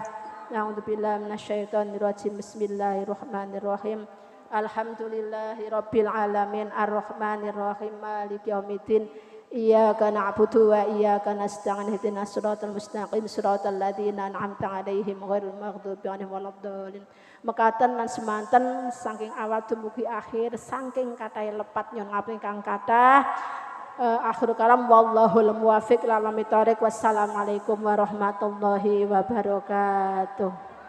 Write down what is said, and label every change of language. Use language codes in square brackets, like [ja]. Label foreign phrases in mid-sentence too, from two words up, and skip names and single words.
[ar] أعوذ بالله من الشيطان الرجيم. بسم الله الرحمن الرحيم. الحمد لله رب العالمين الرحمن الرحيم مالك يوم الدين. إياك نعبد وإياك نستعين اهدنا الصراط المستقيم صراط الذين أنعمت عليهم غير المغضوب عليهم ولا الضالين. [jv] Mekaten lan semanten saking awal dumugi akhir saking kathah lepat nyon ngapun kang kathah. [ar] آخر الكلام والله الموفق إلى أقوم الطريق. والسلام عليكم ورحمة الله وبركاته.